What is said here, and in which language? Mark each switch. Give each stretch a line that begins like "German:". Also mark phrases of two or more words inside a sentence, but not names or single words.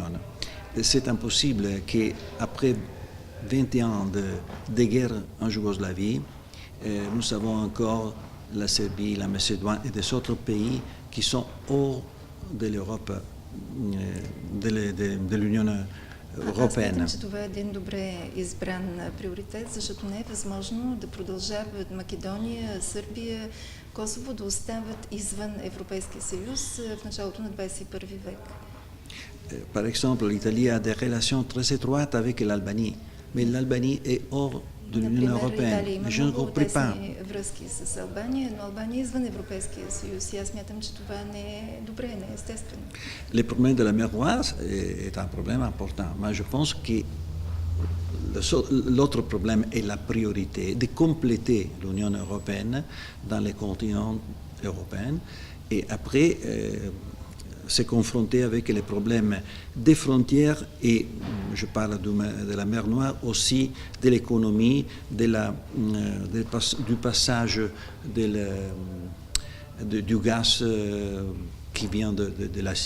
French: C'est impossible qu'après 20 ans de guerre en Yougoslavie, nous avons encore la Serbie, la Macédoine et des autres pays qui sont hors de l'Europe, de l'Union européenne.
Bulgarian: Аз смятам, че това е един добре избран приоритет, защото не е възможно да продължават Македония, Сърбия, Косово да остават извън Европейския съюз в началото на 21 век.
French: Par exemple, l'Italie a des relations très étroites avec l'Albanie, mais l'Albanie est hors de l'Union européenne. Je ne comprends pas.
Bulgarian: Връзки с Албания, но Албания е извън Европейския съюз и аз смятам, че това не е добре, не е естествено.
French: Le problème de la mer Noire est un problème important, mais je pense que l'autre problème est la priorité de compléter l'Union européenne dans les continents européens et après se confronter avec les problèmes des frontières et je parle de la mer Noire aussi de l'économie, du passage du gaz qui vient de l'Asie.